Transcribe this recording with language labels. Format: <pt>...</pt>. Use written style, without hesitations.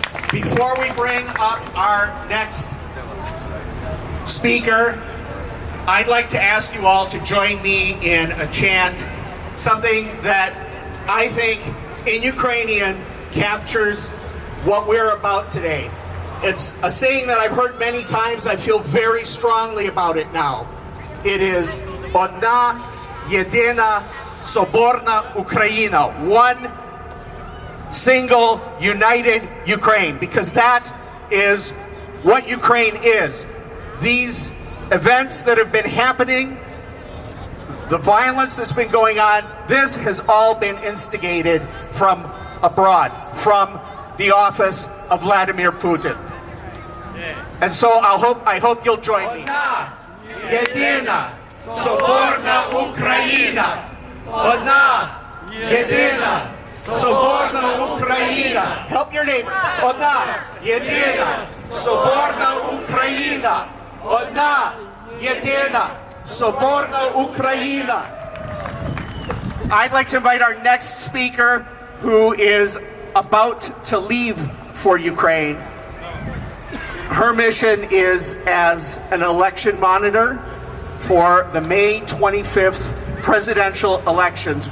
<en>Before we bring up our next speaker, I'd like to ask you all to join me in a chant, something that I think in Ukrainian captures what we're about today. It's a saying that I've heard many times. I feel very strongly about it now. It is</en> <uk>Одна єдина соборна Україна.</uk> <en>One single, united Ukraine, because that is what Ukraine is. These events that have been happening, the violence that's been going on, this has all been instigated from abroad, from the office of Vladimir Putin. And so I hope you'll join me.</en> <uk>Одна єдина соборна Україна. Одна єдина, соборна Україна.</uk> <en>Help your neighbors.</en> <uk>Одна, єдина, соборна Україна. Одна, єдина, соборна Україна.</uk> <en>I'd like to invite our next speaker, who is about to leave for Ukraine. Her mission is as an election monitor for the May 25th presidential elections.</en>